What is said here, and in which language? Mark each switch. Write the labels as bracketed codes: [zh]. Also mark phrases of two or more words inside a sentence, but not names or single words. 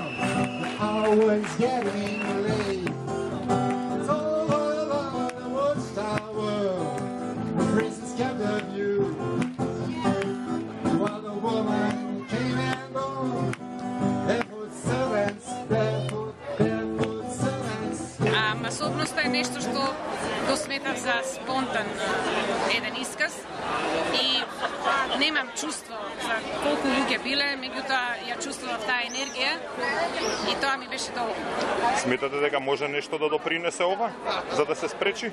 [en] The hour is getting late. It's all along the watchtower. The princess kept the view. While the woman came and gone. Barefoot servants, barefoot servants. [mk] Масовноста е нешто што го сметам за спонтан еден исказ и немам чувство за колку луѓе биле, меѓутоа ја чувствував таа енергија и тоа ми беше доволно. Сметате дека може нешто да допринесе ова за да се спречи?